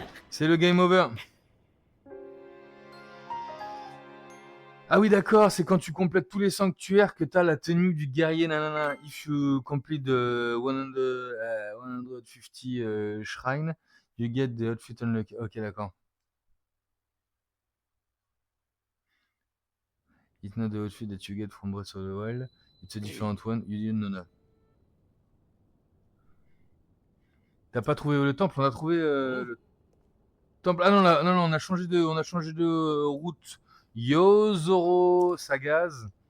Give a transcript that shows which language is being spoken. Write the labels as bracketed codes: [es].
[fr] C'est le game over. Ah oui, d'accord, c'est quand tu complètes tous les sanctuaires que t'as la tenue du guerrier, nanana. [en] If you complete the 150 shrine, you get the outfit unlock. [fr] Ok, d'accord. [en] It's not the outfit that you get from Breath of the Wild. It's a different one. You didn't know that. [fr] T'as pas trouvé le temple? On a trouvé le temple. Ah non, non, on a changé de route. Yo Zoro Sagaz.